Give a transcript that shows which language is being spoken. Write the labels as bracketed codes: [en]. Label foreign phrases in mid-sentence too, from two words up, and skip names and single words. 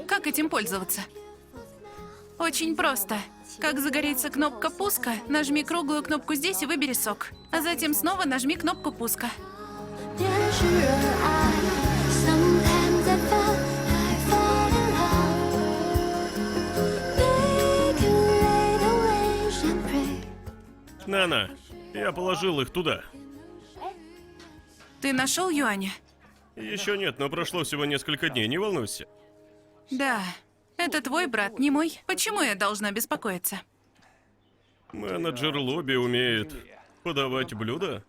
[ru] этим пользоваться? Очень просто. Как загорится кнопка пуска, нажми круглую кнопку здесь и выбери сок. А затем снова нажми кнопку пуска. [zh] 别是热爱。 [en] Sometimes I fall in love. Make a little wish and pray. [ru] Нана, я положил их туда. Ты нашел Юаня? Еще нет, но прошло всего несколько дней, не волнуйся. Да. Это твой брат, не мой. Почему я должна беспокоиться? Менеджер лобби умеет подавать блюда?